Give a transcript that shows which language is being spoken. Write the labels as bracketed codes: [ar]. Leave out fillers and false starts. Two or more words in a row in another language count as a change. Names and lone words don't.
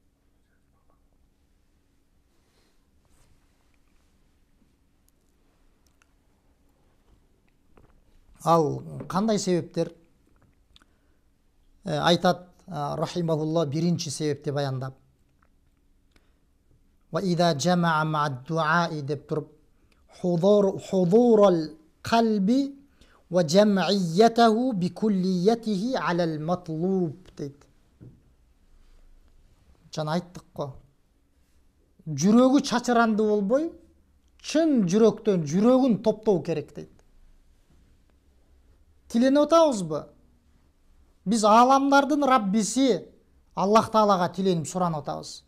[ky] Ал кандай себептер? Айтат рахимахулла биринчи себепти баяндап. [ar] وإذا جمع مع الدعاء [ky] деп туруп [ar] حضور القلب وجمعيته بكليته على المطلوب дейт. [ky] Жана айттык го. Жүрөгү чачыранды болбой, чын жүрөктөн жүрөгүн топтоо керек дейт. Тиленип атабызбы? Биз аламдардын Раббиси Аллах Таалага тиленип суранып атабыз.